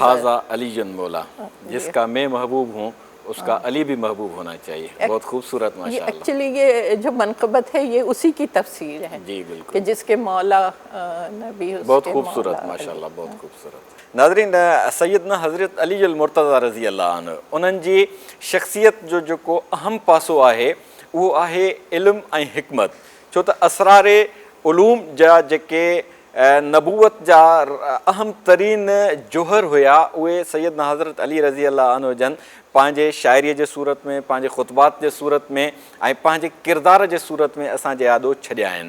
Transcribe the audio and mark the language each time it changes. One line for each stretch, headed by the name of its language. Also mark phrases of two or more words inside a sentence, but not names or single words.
Arabic: فہذا علی مولا،
Urdu: جس کا میں محبوب ہوں اس کا علی بھی محبوب ہونا چاہیے۔ بہت خوبصورت یہ
Arabic: ماشاء اللہ۔
Urdu: ایکچولی یہ جو منقبت ہے یہ اسی کی تفسیر ہے جی بالکل، کہ جس کے مولا نبی اس بہت کے خوبصورت مولا ماشاء علی۔ اللہ، بہت خوبصورت۔
Sindhi: ناظرین، سیدنا حضرت علی المرتضی
Arabic: رضی اللہ عنہ
Sindhi: انہن جی شخصیت جو जेको अहम पासो आहे उहो आहे इल्मु ऐं हिकमत। छो त असरार उलूम जा जेके नबूवत जा अहम तरीन जोहर हुया उहे सैयदना हज़रत अली
Arabic: رضي الله عنه
Sindhi: जन पंहिंजे शाइरीअ जे सूरत में, पंहिंजे ख़ुतबात जे सूरत में ऐं पंहिंजे किरदार जे सूरत में असांजे आॾो छॾिया आहिनि।